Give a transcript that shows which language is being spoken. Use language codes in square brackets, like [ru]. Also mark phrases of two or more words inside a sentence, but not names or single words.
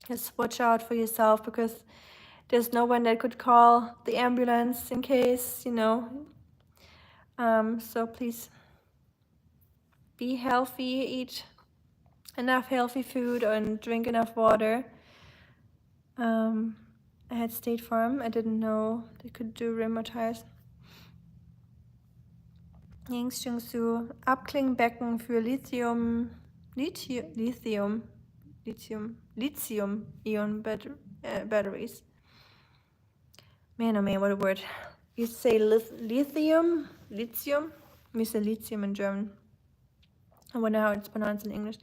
[en] Just watch out for yourself, because there's no one that could call the ambulance in case, you know. So please be healthy, eat enough healthy food and drink enough water. I had State Farm. I didn't know they could do rheumatize. [de] Yingxingsu, Abklingbecken für [en] Lithium-Ion batteries. Man, oh man, what a word. You say lithium? We say lithium in German. I wonder how it's pronounced in English.